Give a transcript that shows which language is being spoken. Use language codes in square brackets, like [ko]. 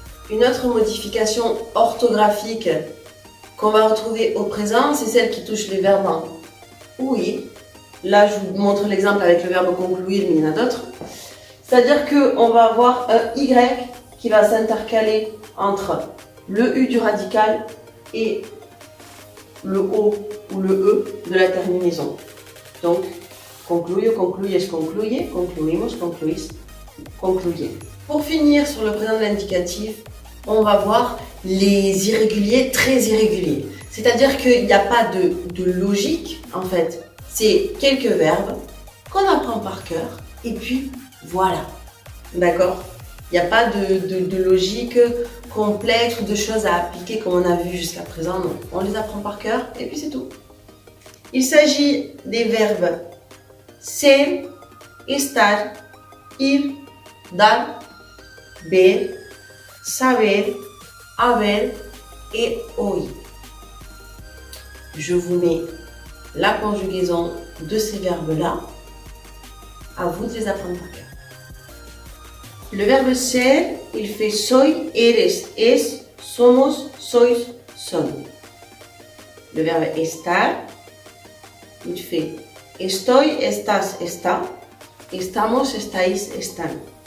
[fr] Une autre modification orthographique qu'on va retrouver au présent, c'est celle qui touche les verbes en oui. Là, je vous montre l'exemple avec le verbe conclure, mais il y en a d'autres. C'est-à-dire qu'on va avoir un Y qui va s'intercaler entre le U du radical et le O ou le E de la terminaison. [es] Donc, concluyo, concluyes, concluye, concluimos, concluís, concluye. [fr] Pour finir sur le présent de l'indicatif, on va voir les irréguliers très irréguliers. C'est-à-dire qu'il n'y a pas de logique, en fait. C'est quelques verbes qu'on apprend par cœur et puis voilà. D'accord? Il n'y a pas de logique complexe ou de choses à appliquer comme on a vu jusqu'à présent. Non. On les apprend par cœur et puis c'est tout. Il s'agit des verbes ser, estar, ir, dar, ver, saber, haber et oír. Je vous mets la conjugaison de ces verbes-là. À vous de les apprendre par cœur. Le verbe ser, il fait [es] soy, eres, es, somos, sois, son. [fr] Le verbe estar, il fait [es] estoy, estás, está, estamos, estáis, están.